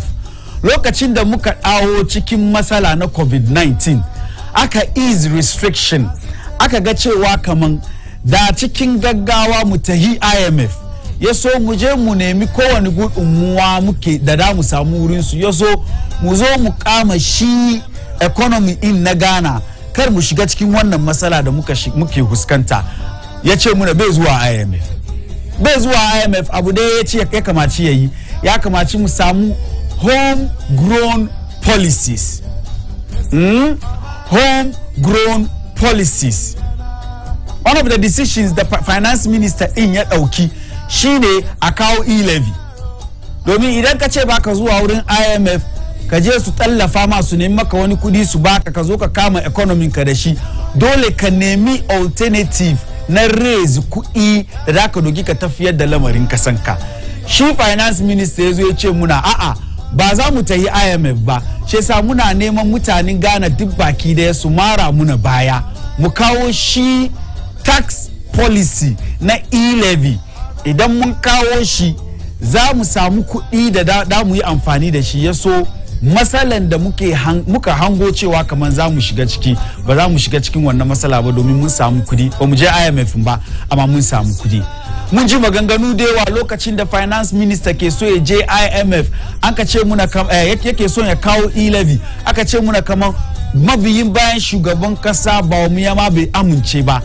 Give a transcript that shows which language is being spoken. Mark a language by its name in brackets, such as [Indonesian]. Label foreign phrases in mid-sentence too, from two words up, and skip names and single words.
[Hausa] Lokacin da muka dawo cikin matsala na COVID-19 aka [English] ease restriction, [Hausa] aka ga cewa kaman da cikin gaggawa mu tahi IMF, ya so mu je mu nemi kowane gudunmuwa muke da mu samu wurin su, ya so mu zo mu kama shi economy in na Ghana kar mu shiga cikin wannan matsala da muke huskanta. Ya ce muna bai zuwa IMF. Bai zuwa IMF abu da ya ce ya kamaci yayi, ya kamaci mu samu [English] homegrown policies. Homegrown policies. One of the decisions the finance minister [Hausa] in ya dauki shine a kawo e-levy. Domin idan ka ce baka zuwa wurin IMF ka je su tallafa ma su nemi maka wani kudi su baka ka zo ka kama economy ka da shi, dole ka nemi alternative na raise kuɗi da zaka dogi ka tafiyar da lamarin kasanka. Shi [English] finance minister [Hausa] ya zo ya ce muna a'a ba za mu tayi IMF ba, shi yasa muna neman mutanen Ghana duk baki da su mara muna baya mu kawo shi [English] tax policy [Hausa] na e-levy. Idan mun kawo shi za mu samu kuɗi da mu yi amfani da shi, ya so matsalan da muka hango cewa kamar za mu shiga ciki ba za mu shiga cikin wannan matsala ba, domin mun samu kudi. Ba mu je IMF ba amma mun samu kudi. Mun ji maganganu da yawa lokacin da [English] finance minister [Hausa] ke so ya je IMF, an ka ce muna yake so ya kawo e-levy, aka ce muna kamar mabiyin bayan shugaban kasa ba mu yama bai amince ba.